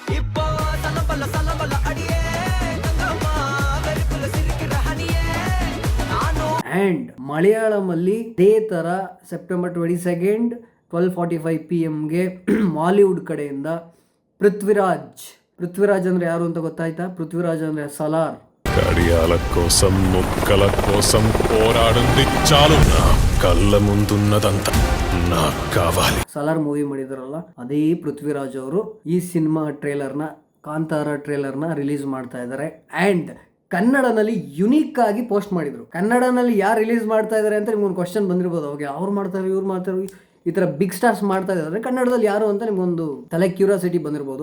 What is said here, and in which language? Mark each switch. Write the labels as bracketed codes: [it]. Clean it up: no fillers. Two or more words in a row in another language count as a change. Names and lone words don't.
[kn] ಆ್ಯಂಡ್ ಮಲಯಾಳಮಲ್ಲಿ ಇದೇ ಥರ ಸೆಪ್ಟೆಂಬರ್ 22 12:45 PM ಮಾಲಿವುಡ್ ಕಡೆಯಿಂದ ಪೃಥ್ವಿರಾಜ್ ಅಂದರೆ ಯಾರು ಅಂತ ಗೊತ್ತಾಯ್ತಾ? ಪೃಥ್ವಿರಾಜ್ ಅಂದರೆ ಸಲಾರ್. [te] కడియాల కోసం ముక్కల కోసం పోరాడుంది చాలు, నా కళ్ళ ముందున్నదంతా నాకు కావాలి. [kn] ಸಲಾರ್ ಮೂವಿ ಮಾಡಿದಾರಲ್ಲ, ಅದೇ ಪೃಥ್ವಿರಾಜ್ ಅವರು ಈ ಸಿನಿಮಾ ಟ್ರೇಲರ್ನ, ಕಾಂತಾರ ಟ್ರೇಲರ್ನ ರಿಲೀಸ್ ಮಾಡ್ತಾ ಇದ್ದಾರೆ. ಆ್ಯಂಡ್ ಕನ್ನಡನಲ್ಲಿ ಯುನೀಕ್ ಆಗಿ ಪೋಸ್ಟ್ ಮಾಡಿದ್ರು. ಕನ್ನಡನಲ್ಲಿ ಯಾರು ರಿಲೀಸ್ ಮಾಡ್ತಾ ಇದ್ದಾರೆ ಅಂತ ನಿಮ್ಗೊಂದು ಕ್ವಶನ್ ಬಂದಿರ್ಬೋದು. ಅವಾಗ ಅವ್ರು ಮಾಡ್ತಾರೆ, ಇವ್ರು ಮಾಡ್ತಾರೆ, ಈ ಥರ [en] big stars [kn] ಮಾಡ್ತಾ ಇದ್ದಾರೆ, ಕನ್ನಡದಲ್ಲಿ ಯಾರು ಅಂತ ನಿಮ್ಗೊಂದು ತಲೆ ಕ್ಯೂರಿಯಾಸಿಟಿ ಬಂದಿರ್ಬೋದು.